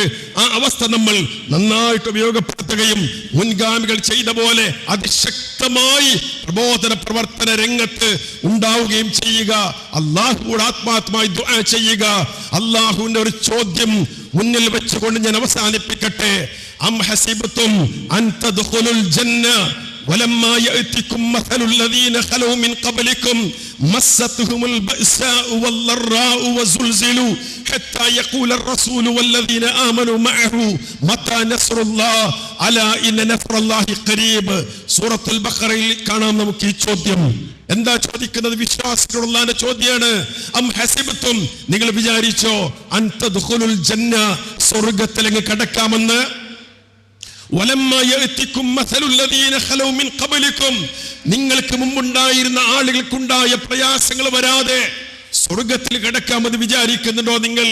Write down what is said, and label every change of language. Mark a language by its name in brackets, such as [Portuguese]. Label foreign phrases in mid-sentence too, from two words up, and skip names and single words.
[Malayalam] ആ അവസ്ഥ നമ്മൾ നന്നായിട്ട് ഉപയോഗപ്പെടുത്തുകയും മുൻഗാമികൾ ചെയ്ത പോലെ അതിശക്തമായി പ്രബോധന പ്രവർത്തന രംഗത്ത് ഉണ്ടാവുകയും ചെയ്യുക. അള്ളാഹുവോട് ആത്മാർത്ഥമായി ദുആ ചെയ്യുക. അള്ളാഹുവിന്റെ ഒരു ചോദ്യം മുന്നിൽ വെച്ചുകൊണ്ട് ഞാൻ അവസാനിപ്പിക്കട്ടെ. [Arabic] أم حسبتم أن تدخلوا الجنة ولما يأتكم مثل الذين خلوا من قبلكم مستهم البأساء والضراء وزلزلوا حتى يقول الرسول والذين آمنوا معه متى نصر الله ألا إن نصر الله قريب. [Malayalam] സൂറത്തുൽ ബഖറയിൽ കാണാം നമുക്ക് ഈ ചോദ്യം. എന്താ ചോദിക്കുന്നത്? വിശ്വാസികളുള്ള ചോദ്യമാണ്. [Arabic] أم حسبتم, [Malayalam] നിങ്ങൾ വിചാരിച്ചോ, [Arabic] أن تدخلوا الجنة, [Malayalam] സ്വർഗ്ഗത്തിലേക്ക് കടക്കാമെന്ന്. [Arabic] ولما يأتكم مثل الذين خلوا من قبلكم, [Malayalam] നിങ്ങൾക്ക് മുമ്പുണ്ടായിരുന്ന ആളുകൾക്കുണ്ടായ പ്രയാസങ്ങൾ വരാതെ സ്വർഗ്ഗത്തിൽ കടക്കാമെന്ന് വിചാരിക്കുന്നുണ്ടോ നിങ്ങൾ?